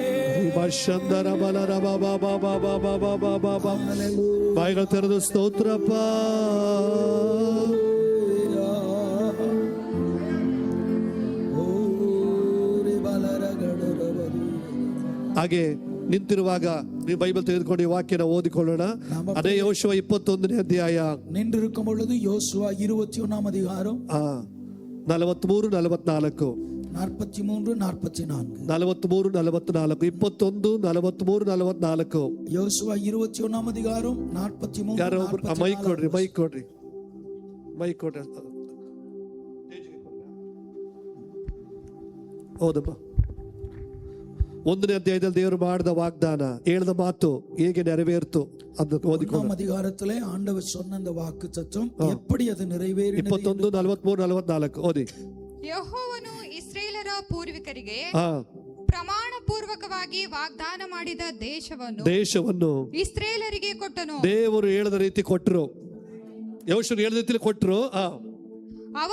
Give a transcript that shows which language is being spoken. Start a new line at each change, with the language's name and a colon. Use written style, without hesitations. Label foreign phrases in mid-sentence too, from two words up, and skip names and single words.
Kannada: ಭಾಷಂದರ ಬಲರ ಬಾಬಾ ಬಾಬಾ ಬಾಬಾ ಬಾಬಾ ಬಾಬಾ. ಬಾಯಿಗಳು ತೆರೆದು ಸ್ತೋತ್ರಪ್ಪ. ಹಾಗೆ ನಿಂತಿರುವಾಗ ನೀವು ಬೈಬಲ್ ತೆಗೆದುಕೊಂಡು ಈ ವಾಕ್ಯನ ಓದಿಕೊಳ್ಳೋಣ. ಅದೇ ಯೆಹೋಶುವ 21ನೇ ಅಧ್ಯಾಯ.
Tamil: நின்றிருக்கும் பொழுது யோசுவா 21ஆம் அதிகாரம் 43 44 43 44 43 44 21 43 44. யோசுவா 21ஆம் அதிகாரம் 43
Kannada: ಯಾರೋ ಮೈಕ್ ಕೊಡ್ರಿ, ಮೈಕ್ ಕೊಡ್ರಿ, ಮೈಕ್ ಕೊಡ್ರಿ. ಹೌದಪ್ಪ. 1ನೇ ಅಧ್ಯಾಯದಲ್ಲಿ ದೇವರು ಮಾಡಿದ ವಾಗ್ದಾನ, ಹೇಳಿದ ಮಾತು ಹೇಗೆ ನೆರವೇರ್ತು ಅಂತ ಓದಿಕೊಂಡು.
Tamil: அதிகாரத்திலே ஆண்டவர் சொன்ன அந்த வாக்குத்தத்தம் எப்படி அது நிறைவேறினது?
Kannada: 21 43 44 ಓದಿ. ಯೆಹೋವನು ಇಸ್ರಾಯೇಲರ ಪೂರ್ವಿಕರಿಗೆ ಪ್ರಮಾಣ ಪೂರ್ವಕವಾಗಿ ವಾಗ್ದಾನ ಮಾಡಿದ ದೇಶವನ್ನು ಇಸ್ರಾಯೇಲರಿಗೆ ಕೊಟ್ಟನು. ದೇವರು ಹೇಳಿದ ರೀತಿ ಕೊಟ್ಟರು, ಯೆಹೋಶುವ ಹೇಳಿದ ರೀತಿಯಲ್ಲಿ ಕೊಟ್ಟರು.